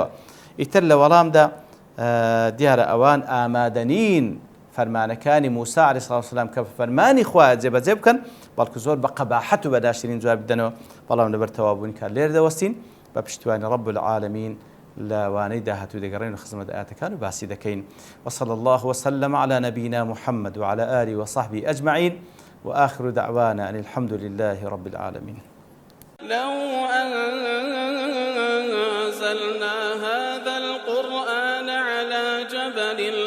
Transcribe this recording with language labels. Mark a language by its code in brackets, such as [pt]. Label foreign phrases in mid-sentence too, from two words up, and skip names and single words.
[ckb] ئیتر لە وەڵامدا دیارە ئەوان ئامادەنین فەرمانەکانی موسا عەلەیهی سڵاو وسەلام کە فەرمانی خوا جێبەجێ بکەن بەڵکو زۆر بە قەباحەت و بەداشترین جواب بدەنەوە بەڵام لەبەر تەوابوونی کار لێرە دەوەستین بە پشتیوانی ڕەب العالەمین لە وانەی داهاتوو دەگەڕێن و خزمەت ئاەتەکان و باسی دەکەین. [ar] وصلى الله وسلم على نبينا محمد وعلى آله وصحبه أجمعين وآخر دعوانا أن الحمد لله رب العالمين. لو أنزلنا هذا القرآن على جبل